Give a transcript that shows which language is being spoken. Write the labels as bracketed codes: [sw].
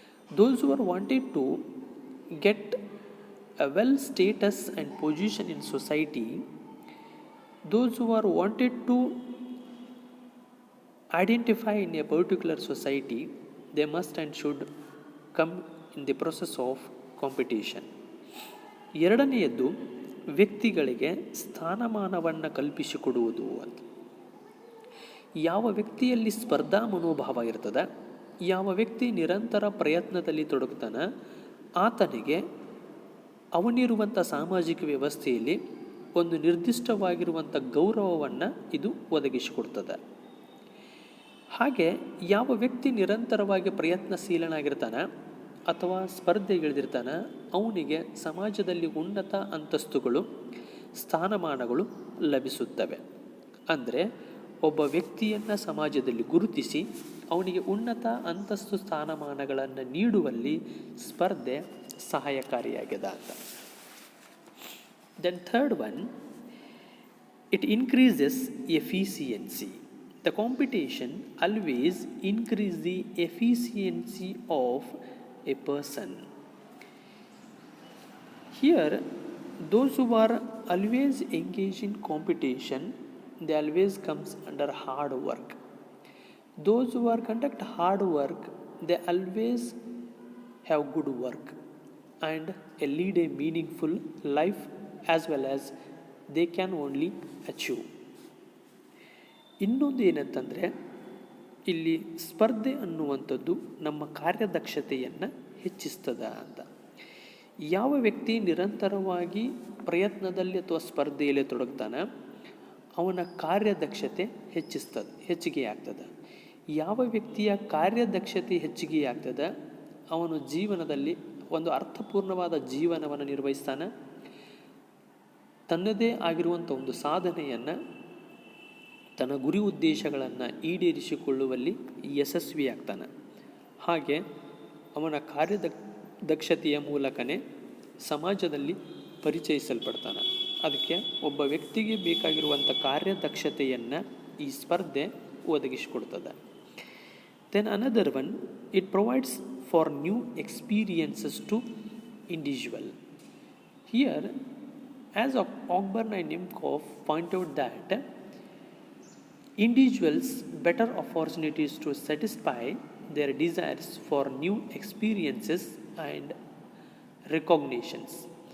[en] Those who are wanted to get a well status and position in society, those who are wanted to identify in a particular society, they must and should come in the process of competition. [kn] ಎರಡನೆಯದ್ದು, ವ್ಯಕ್ತಿಗಳಿಗೆ ಸ್ಥಾನಮಾನವನ್ನು ಕಲ್ಪಿಸಿಕೊಡುವುದು ಅಂತ. ಯಾವ ವ್ಯಕ್ತಿಯಲ್ಲಿ ಸ್ಪರ್ಧಾ ಮನೋಭಾವ ಇರ್ತದೆ, ಯಾವ ವ್ಯಕ್ತಿ ನಿರಂತರ ಪ್ರಯತ್ನದಲ್ಲಿ ತೊಡಗುತ್ತಾನೆ, ಆತನಿಗೆ ಅವನಿರುವಂಥ ಸಾಮಾಜಿಕ ವ್ಯವಸ್ಥೆಯಲ್ಲಿ ಒಂದು ನಿರ್ದಿಷ್ಟವಾಗಿರುವಂಥ ಗೌರವವನ್ನು ಇದು ಒದಗಿಸಿಕೊಡ್ತದೆ. ಹಾಗೆ ಯಾವ ವ್ಯಕ್ತಿ ನಿರಂತರವಾಗಿ ಪ್ರಯತ್ನಶೀಲನಾಗಿರ್ತಾನೆ ಅಥವಾ ಸ್ಪರ್ಧೆಗಿಳಿದಿರ್ತಾನೆ, ಅವನಿಗೆ ಸಮಾಜದಲ್ಲಿ ಉನ್ನತ ಅಂತಸ್ತುಗಳು, ಸ್ಥಾನಮಾನಗಳು ಲಭಿಸುತ್ತವೆ. ಅಂದರೆ ಒಬ್ಬ ವ್ಯಕ್ತಿಯನ್ನು ಸಮಾಜದಲ್ಲಿ ಗುರುತಿಸಿ ಅವನಿಗೆ ಉನ್ನತ ಅಂತಸ್ತು ಸ್ಥಾನಮಾನಗಳನ್ನು ನೀಡುವಲ್ಲಿ ಸ್ಪರ್ಧೆ ಸಹಾಯಕಾರಿಯಾಗಿದೆ ಅಂತ. [en] Then third one, it increases efficiency. The competition always increase the efficiency of a person. Here, those who are always engaged in competition, they always comes under hard work. Those who are conduct hard work, they always have good work and lead a meaningful life as well as they can only achieve. [kn] ಇನ್ನೊಂದು ಏನಂತಂದರೆ, ಇಲ್ಲಿ ಸ್ಪರ್ಧೆ ಅನ್ನುವಂಥದ್ದು ನಮ್ಮ ಕಾರ್ಯದಕ್ಷತೆಯನ್ನು ಹೆಚ್ಚಿಸ್ತದ ಅಂತ. ಯಾವ ವ್ಯಕ್ತಿ ನಿರಂತರವಾಗಿ ಪ್ರಯತ್ನದಲ್ಲಿ ಅಥವಾ ಸ್ಪರ್ಧೆಯಲ್ಲಿ ತೊಡಗ್ತಾನೆ, ಅವನ ಕಾರ್ಯದಕ್ಷತೆ ಹೆಚ್ಚಿಗೆ ಆಗ್ತದೆ. ಯಾವ ವ್ಯಕ್ತಿಯ ಕಾರ್ಯದಕ್ಷತೆ ಹೆಚ್ಚಿಗೆ ಆಗ್ತದೆ, ಅವನು ಜೀವನದಲ್ಲಿ ಒಂದು ಅರ್ಥಪೂರ್ಣವಾದ ಜೀವನವನ್ನು ನಿರ್ವಹಿಸ್ತಾನೆ, ತನ್ನದೇ ಆಗಿರುವಂಥ ಒಂದು ಸಾಧನೆಯನ್ನು, ತನ್ನ ಗುರಿ ಉದ್ದೇಶಗಳನ್ನು ಈಡೇರಿಸಿಕೊಳ್ಳುವಲ್ಲಿ ಯಶಸ್ವಿಯಾಗ್ತಾನೆ. ಹಾಗೆ ಅವನ ದಕ್ಷತೆಯ ಮೂಲಕನೇ ಸಮಾಜದಲ್ಲಿ ಪರಿಚಯಿಸಲ್ಪಡ್ತಾನೆ. ಅದಕ್ಕೆ ಒಬ್ಬ ವ್ಯಕ್ತಿಗೆ ಬೇಕಾಗಿರುವಂಥ ಕಾರ್ಯದಕ್ಷತೆಯನ್ನು ಈ ಸ್ಪರ್ಧೆ ಒದಗಿಸಿಕೊಡ್ತದೆ. [en] Then another one, it provides for new experiences to individual. Here, as Ogburn and Nimcoff point out that individuals better opportunities to satisfy their desires for new experiences and recognitions.